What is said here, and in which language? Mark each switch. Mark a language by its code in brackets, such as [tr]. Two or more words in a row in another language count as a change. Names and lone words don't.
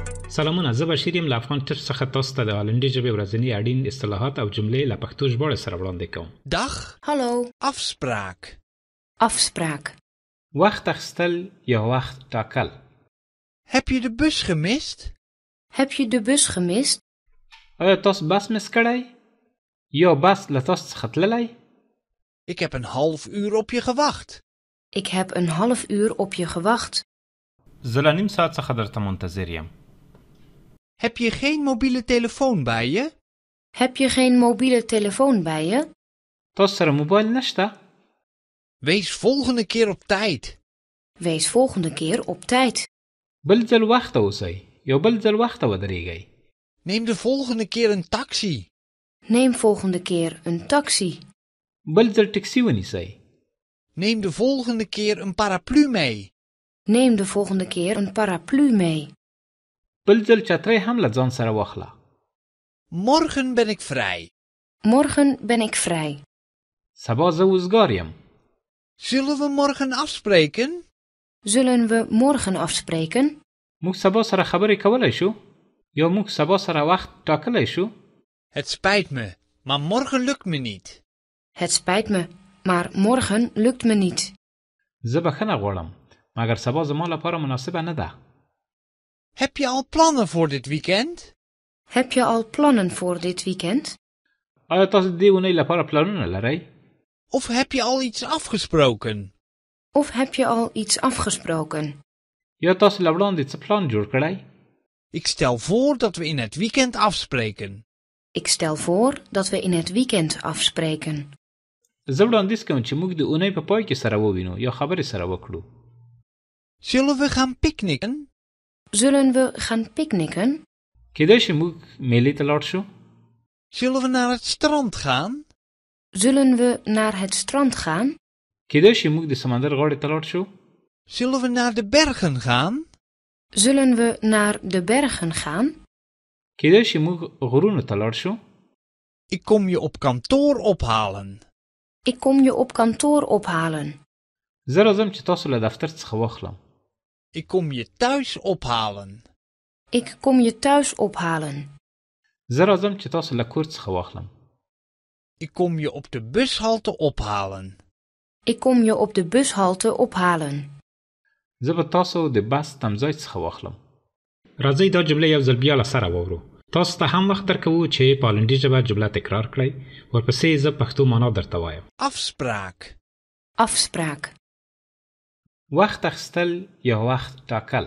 [ps] سلامونه، زه بشیر یم له افغان ټچ څخه تاسو ته د هالندي ژبې ورځني اړین اصطلاحات او جملې له پښتو ژباړې سره وړاندې کوم. [nl] Dag. Hallo. Afspraak. Afspraak. [ps] وخت اخیستل یا وخت ټاکل. [nl] Heb je de bus gemist? Heb je de bus gemist? [ps] آیا تاسو بس مس کړی یا بس له تاسو څخه تللی؟ [nl] Ik heb een half uur op je gewacht. Ik heb een half uur op je gewacht. [ps] زه له نیم ساعت څخه درته منتظر یم. [nl] Heb je geen mobiele telefoon bij je? Heb je geen mobiele telefoon bij je? [ps] تاسو سره موبایل نشته؟ [nl] Wees volgende keer op tijd. Wees volgende keer op tijd. [ps] بل ځل وخته اوسئ، یو بل ځل وخته ودرېږئ. [nl] Neem de volgende keer een taxi. Neem volgende keer een taxi. [ps] بل ځل ټکسي ونیسئ. [nl] Neem de volgende keer een paraplu mee. Neem de volgende keer een paraplu mee. [ps] بل ځل چترۍ هم له ځان سره واخله. [nl] Morgen ben ik vrij. Morgen ben ik vrij. [ps] سبا زه وزګار یم. [nl] Zullen we morgen afspreken? Zullen we morgen afspreken? [ps] موږ سبا سره خبرې کولی شو یا موږ سبا سره وخت ټاکلی شو؟ [nl] Het spijt me, maar morgen lukt me niet. Het spijt me, maar morgen lukt me niet. [ps] زه بخښنه غواړم مګر سبا زما لپاره مناسبه نه ده. [nl] Heb je al plannen voor dit weekend? Heb je al plannen voor dit weekend? [ps] آیا تاسو د دې اونۍ لپاره پلانونه لرئ؟ [nl] Of heb je al iets afgesproken? Of heb je al iets afgesproken? [ps] یا تاسو له وړاندې څه پلان جوړ کړی؟ [nl] Ik stel voor dat we in het weekend afspreken. Ik stel voor dat we in het weekend afspreken. [ps] زه وړاندیز کوم چې موږ د اونۍ په پای کې سره ووینو یا خبرې سره وکړو. [nl] Zullen we gaan picknicken? Zullen we gaan picknicken? [ps] کېدای شي موږ میلې ته لاړ شو. [nl] Zullen we naar het strand gaan? Zullen we naar het strand gaan? [ps] کېدای شي موږ د سمندر غاړې ته لاړ شو. [nl] Zullen we naar de bergen gaan? Zullen we naar de bergen gaan? [ps] کېدای شي موږ غرونو ته لاړ شو. [nl] Ik kom je op kantoor ophalen. Ik kom je op kantoor ophalen. [ps] زه راځم چې تاسو له دفتر څخه واخلم. [nl] Ik kom je thuis ophalen. Ik kom je thuis ophalen. [ps] زه راځم چې تاسو له کور څخه واخلم. [nl] Ik kom je op de bushalte ophalen. Ik kom je op de bushalte ophalen. [ps] زه به تاسو د بس تمځای څخه واخلم. راځئ دا جمله یو ځل بیا له سره واورو. تاسو ته هم وخت درکوو چې په هالندي ژبه جمله تکرار کړئ. ورپسې زه پښتو معنا درته وایم. [nl] Afspraak. Afspraak. [ps] وخت اخیستل یا وخت ټاکل.